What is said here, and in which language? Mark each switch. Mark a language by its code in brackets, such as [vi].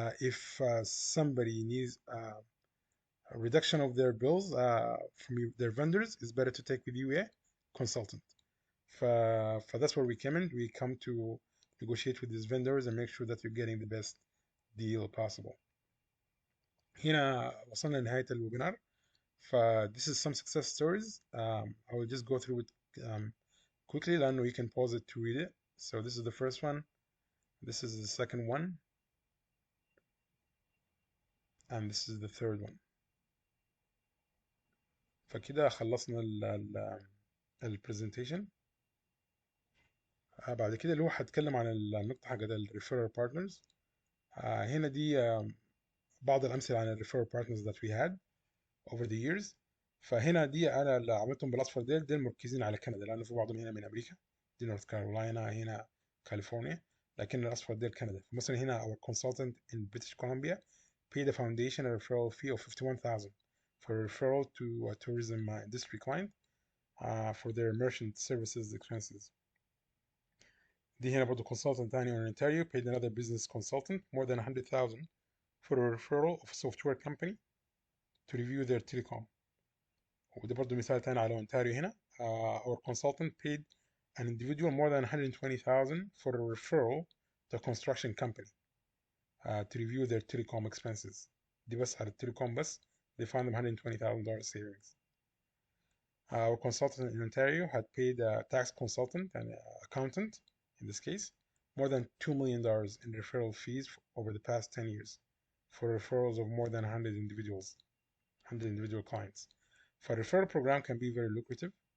[en] If somebody needs a reduction of their bills from their vendors, it's better to take with you a consultant. That's where we come in. We come to negotiate with these vendors and make sure that you're getting the best deal possible. [ar] هنا وصلنا لنهاية الويبينار. [en] This is some success stories. I will just go through it quickly [ar] لأنه [en] you can pause it to read it. So this is the first one. This is the second one. And this is the third one. [ar] فكده خلصنا البرزنتيشن. بعد كده اللي هو هتكلم عن النقطة حاجة الريفيرال بارتنرز. هنا دي بعض الأمثلة عن الريفيرال بارتنرز [en] that we had over the years. [ar] فهنا دي أنا اللي عملتهم بالأصفر ديل مركزين على كندا لأنه في بعضهم هنا من أمريكا دي نورث كارولاينا هنا كاليفورنيا لكن الأصفر ديل كندا. مثلا هنا [en] our consultant in British Columbia paid the foundation a referral fee of 51,000 for a referral to a tourism industry client for their merchant services expenses. [ar] دي هنا برضو [en] consultant [ar] تاني [en] in Ontario paid another business consultant more than 100,000 for a referral of a software company to review their telecom. [ar] وده برضو مثال تاني على Ontario هنا. [en] Our consultant paid an individual more than 120,000 for a referral to a construction company to review their telecom expenses. [ar] دي بس على التليكوم بس [en] they found them $120,000 savings. Our consultant in Ontario had paid a tax consultant and accountant, in this case, more than $2 million in referral fees over the past 10 years for referrals of more than 100 individual clients. So a referral program can be very lucrative.